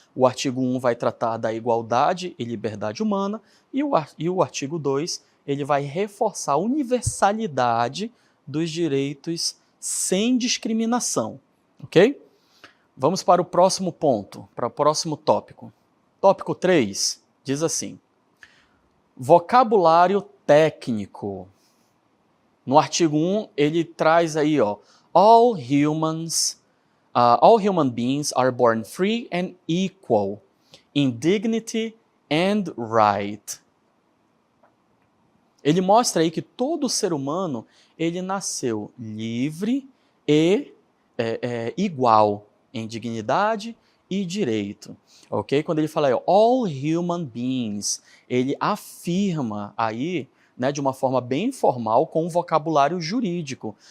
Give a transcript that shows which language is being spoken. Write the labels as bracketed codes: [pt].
[pt] O artigo 1 vai tratar da igualdade e liberdade humana, e o artigo 2 ele vai reforçar a universalidade dos direitos sem discriminação. Ok? Vamos para o próximo ponto, para o próximo tópico. Tópico 3 diz assim: vocabulário técnico. No artigo 1, ele traz aí, ó, [en] all human beings are born free and equal in dignity and right. [pt] Ele mostra aí que todo ser humano, ele nasceu livre e igual em dignidade e direito. Ok? Quando ele fala aí, [en] all human beings, [pt] ele afirma aí, né, de uma forma bem formal, com um vocabulário jurídico.